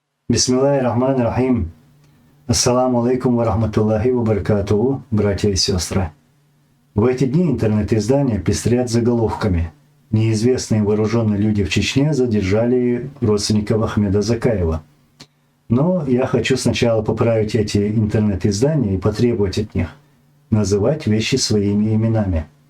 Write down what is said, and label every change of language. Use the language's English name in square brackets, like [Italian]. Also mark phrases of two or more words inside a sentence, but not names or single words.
[Arabic] بسم الله الرحمن الرحيم. السلام عليكم ورحمة الله وبركاته, [Russian] братья и сестры. В эти дни интернет-издания пестрят заголовками. Неизвестные вооруженные люди в Чечне задержали родственников Ахмеда Закаева. Но я хочу сначала поправить эти интернет-издания и потребовать от них называть вещи своими именами.